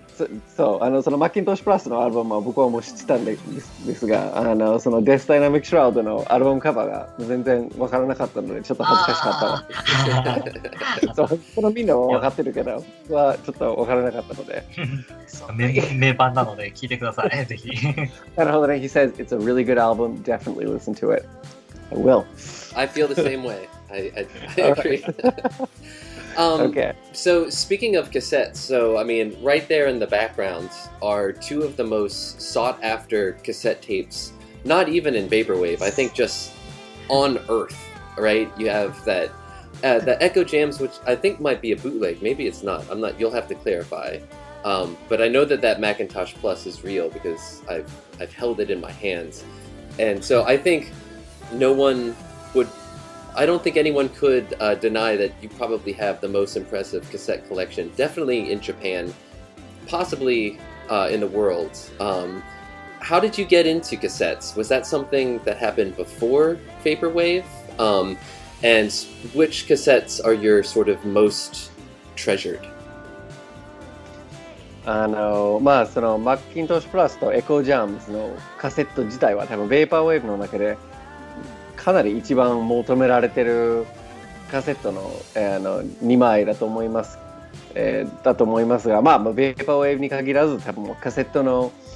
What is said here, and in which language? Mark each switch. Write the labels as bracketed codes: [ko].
[ja] そう、そのマッキントッシュプラスのアルバムは僕はもう知ってたんですが、そのデスダイナミックシュラウドのアルバムカバーが全然わからなかったので、ちょっと恥ずかしかったわ。そう、このみんなは分かってるけど、僕はちょっとわからなかったので。そう名盤なので聞いてください、ぜひ。なるほどね。 [en] He says it's a really good album. Definitely listen to it. I will. I feel the same way. I agree. Okay. So speaking of cassettes, so I mean, right there in the background are two of the most sought after cassette tapes. Not even in vaporwave. I think just on Earth, right? You have that the Echo Jams, which I think might be a bootleg. Maybe it's not. I'm not. You'll have to clarify. But I know that Macintosh Plus is real because I've held it in my hands, and so I think no one would. I don't think anyone could deny that you probably have the most impressive cassette collection, definitely in Japan, possibly in the world. How did you get into cassettes? Was that something that happened before Vaporwave? And which cassettes are your sort of most treasured? [ja] まあそのマッキントッシュプラスとエコージャームズのカセット自体は多分ベーパーウェーブの中でかなり一番求められてるカセットの、2枚だと思います、が、まあベーパーウェーブに限らず多分カセットの、